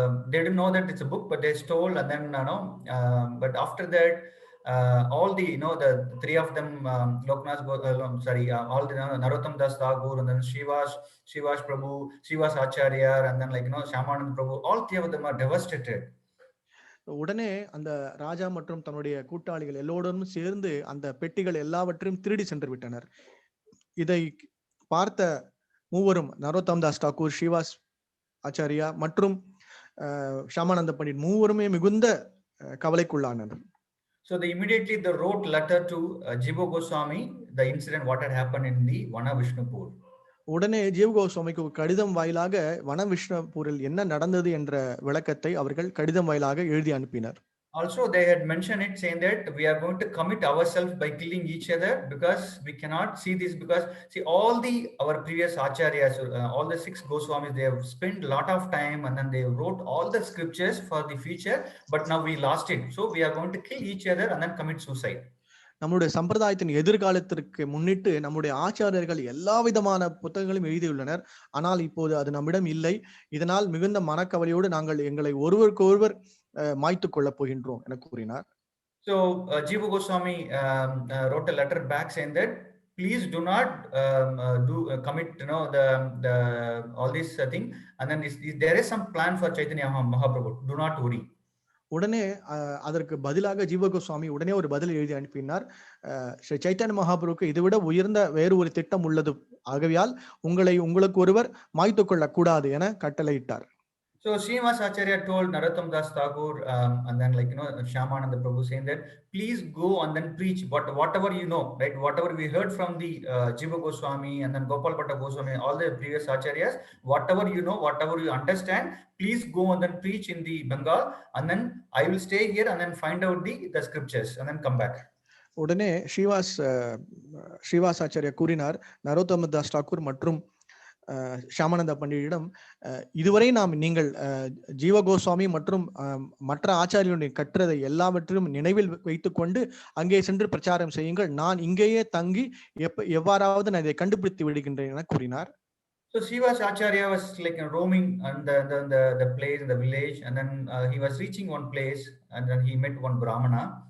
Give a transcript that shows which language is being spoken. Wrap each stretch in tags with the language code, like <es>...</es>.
<en>They didn't know that it's a book, but they stole, and then but after that all the the 3 of them, all the Narottam Das Thakur, and then Srivas Prabhu, Srivas Acharya, and then Shyamananda Prabhu, all 3 of them are devastated.</en> <ta>உடனே அந்த ராஜா மற்றும் தன்னுடைய கூட்டாளிகள் எல்லோருடன் சேர்ந்து அந்த பெட்டிகள் எல்லாவற்றையும் திருடி சென்று விட்டனர். இதை பார்த்த மூவரும் நரோத்தம் தாஸ் தாக்கூர், ஸ்ரீவாஸ் ஆச்சாரியா மற்றும் ஷாமானந்த பண்டிட் மூவருமே மிகுந்த கவலைக்குள்ளானர்.</ta> <en>So they immediately wrote letter to Jiva Goswami, the incident what had happened in the Vana Vishnupur.</en> <ta>உடனே ஜீவ கோஸ்வாமிக்கு கடிதம் வாயிலாக வன விஷ்ணுபூரில் என்ன நடந்தது என்ற விளக்கத்தை அவர்கள் கடிதம் வாயிலாக எழுதி அனுப்பினர்.</ta> <en>Also they had mentioned it, saying that we are going to commit ourselves by killing each other because we cannot see this, because see all our previous acharyas, all the 6 Goswamis, they have spent a lot of time and then they wrote all the scriptures for the future, but now we lost it, so we are going to kill each other and then commit suicide.</en> <ta>நம்முடைய சம்பிரதாயத்தின் எதிர்காலத்திற்கு முன்னிட்டு நம்முடைய ஆச்சாரியர்கள் எல்லா விதமான புத்தகங்களும் எழுதியுள்ளனர். ஆனால் இப்போது அது நம்மிடம் இல்லை. இதனால் மிகுந்த மனக்கவலையோடு நாங்கள் எங்களை ஒருவருக்கொருவர் மாய்த்து கொள்ள போகின்றோம் என கூறினார்.</ta> <en>So Jiva Goswami wrote a letter back saying that please do not commit the all this thing, and then there is some plan for Chaitanya Mahaprabhu. Do not worry.</en> <ta>உடனே அதற்கு பதிலாக ஜீவ கோஸ்வாமி உடனே ஒரு பதில் எழுதி அனுப்பினார். ஸ்ரீ சைத்தன்ய மகாபிரபுக்கு இதைவிட உயர்ந்த வேறு ஒரு திட்டம் உள்ளது, ஆகவேயால் உங்களுக்கு ஒருவர் மாய்த்து கொள்ளக் கூடாது என கட்டளையிட்டார்.</ta> <en>So Srinivas Acharya told Narottam Das Thakur and then Shyamananda Prabhu saying that please go and then preach whatever you know, right? Whatever we heard from the Jiva Goswami and then Gopal Bhatta Goswami, all the previous acharyas, whatever you know, whatever you understand, please go and then preach in the Bengal, and then I will stay here and then find out the scriptures and then come back.</en> <ta>உடனே ஸ்ரீவாஸ் ஆச்சாரியா கூறினார், நரோத்தம தாஸ் தாக்கூர் மற்றும் ஷியாமானந்த பண்டிதரிடம், இதுவரை நீங்கள் ஜீவ கோஸ்வாமி மற்றும் மற்ற ஆச்சாரியனுடைய கற்றதை எல்லாவற்றையும் நினைவில் வைத்துக் கொண்டு அங்கே சென்று பிரச்சாரம் செய்யுங்கள், நான் இங்கேயே தங்கி எவ்வாறாவது நான் இதை கண்டுபிடித்து விடுகின்றேன் என கூறினார்.</ta> <en>So Srivas Acharya was roaming on the place in the village, and then he was reaching one place, and then he met one Brahmana.</en>